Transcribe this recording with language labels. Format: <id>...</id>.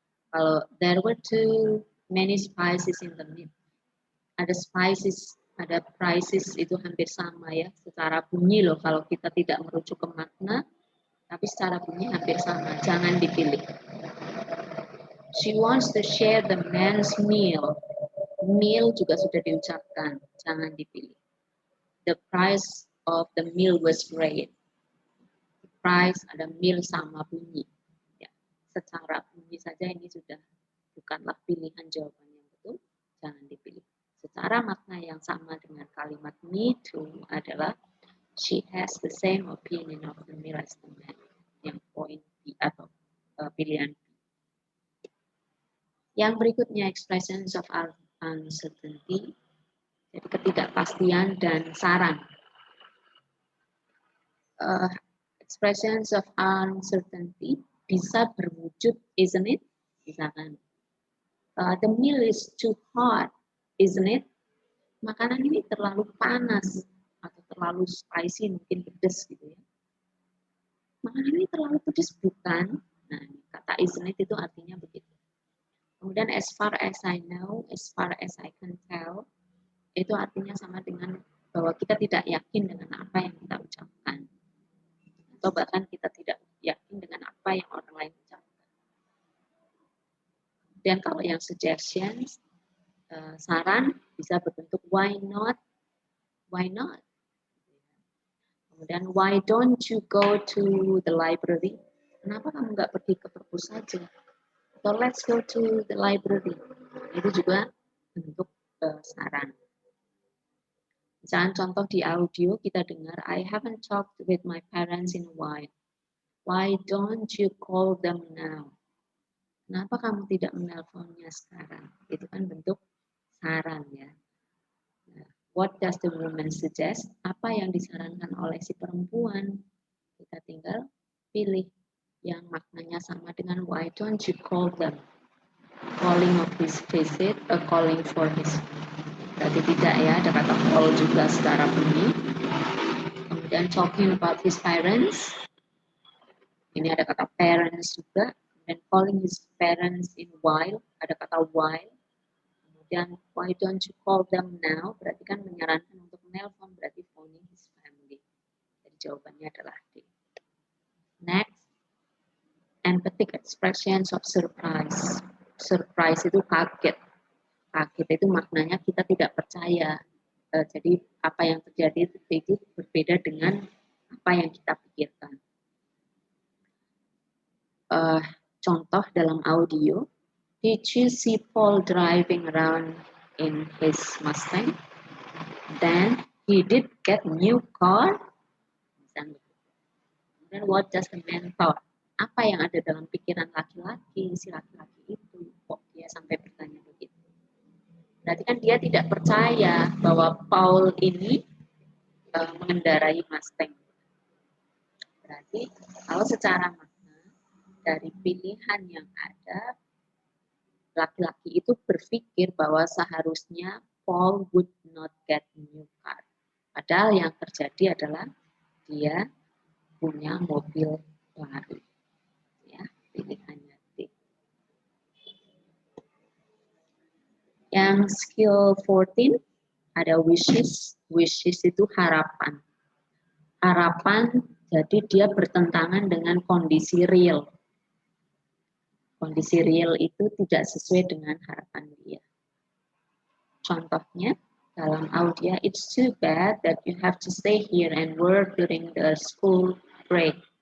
<id>Kalau</id> <en>there were too many spices in the meal.</en> <id>Ada spices, ada prices itu hampir sama ya. Secara bunyi loh kalau kita tidak merujuk ke makna. Tapi secara bunyi hampir sama, jangan dipilih.</id> <en>She wants to share the man's meal.</en> <id>Meal juga sudah diucapkan, jangan dipilih.</id> <en>The price of the meal was great. The price</en> <id>ada meal sama bunyi. Ya, secara bunyi saja ini sudah bukanlah pilihan jawaban yang betul, jangan dipilih. Secara makna yang sama dengan kalimat</id> <en>me too</en> <id>adalah</id> <en>she has the same opinion of the meal as the man.</en> <id>Yang poin B atau pilihan B. Yang berikutnya</id> <en>expressions of uncertainty,</en> <id>jadi ketidakpastian dan saran.</id> <en>Expressions of uncertainty</en> <id>bisa berwujud</id> <en>isn't it?</en> <id>Misalkan</id> <en>the meal is too hot, isn't it?</en> <id>Makanan ini terlalu panas atau terlalu spicy, mungkin pedas gitu ya. Makanan ini terlalu pedas bukan? Nah, kata</id> <en>isn't it</en> <id>itu artinya begitu. Kemudian</id> <en>as far as I know, as far as I can tell,</en> <id>itu artinya sama dengan bahwa kita tidak yakin dengan apa yang kita ucapkan. Atau bahkan kita tidak yakin dengan apa yang orang lain ucapkan. Dan kalau yang suggestions, saran bisa berbentuk</id> <en>why not, why not.</en> <id>Kemudian,</id> <en>why don't you go to the library?</en> <id>Kenapa kamu nggak pergi ke perpus saja? Atau</id> <en>let's go to the library.</en> <id>Itu juga bentuk saran. Misalnya contoh di audio kita dengar,</id> <en>I haven't talked with my parents in a while. Why don't you call them now?</en> <id>Kenapa kamu tidak menelponnya sekarang? Itu kan bentuk saran ya.</id> <en>What does the woman suggest?</en> <id>Apa yang disarankan oleh si perempuan? Kita tinggal pilih yang maknanya sama dengan</id> <en>why don't you call them? Calling of his visit, calling for his</en> <id>berarti tidak ya, ada kata call juga secara bunyi. Kemudian</id> <en>talking about his parents,</en> <id>ini ada kata parents juga. Kemudian</id> <en>calling his parents in while,</en> <id>ada kata</id> <en>while.</en> <id>Kemudian</id> <en>why don't you call them now,</en> <id>berarti kan menyarankan untuk menelpon, berarti</id> <en>phoning his family.</en> <id>Jadi jawabannya adalah D.</id> <en>Next, emphatic expressions of surprise.</en> <id>Surprise itu kaget. Kaget itu maknanya kita tidak percaya. Jadi apa yang terjadi itu berbeda dengan apa yang kita pikirkan. Contoh dalam audio,</id> <en>did you see Paul driving around in his Mustang? Then he did get a new car. Then what does the man thought?</en> <id>Apa yang ada dalam pikiran laki-laki, si laki-laki itu, kok dia sampai bertanya begitu? Berarti kan dia tidak percaya bahwa Paul ini mengendarai Mustang. Berarti kalau secara makna dari pilihan yang ada, laki-laki itu berpikir bahwa seharusnya Paul</id> <en>would not get a new car.</en> <id>Padahal yang terjadi adalah dia punya mobil baru. Ya, pilihannya D. Yang skill 14 ada wishes. Wishes itu harapan. Harapan jadi dia bertentangan dengan kondisi real. Kondisi real itu tidak sesuai dengan harapan dia. Contohnya dalam audio,</id> <en>it's too bad that you have to stay here and work during the school break.</en>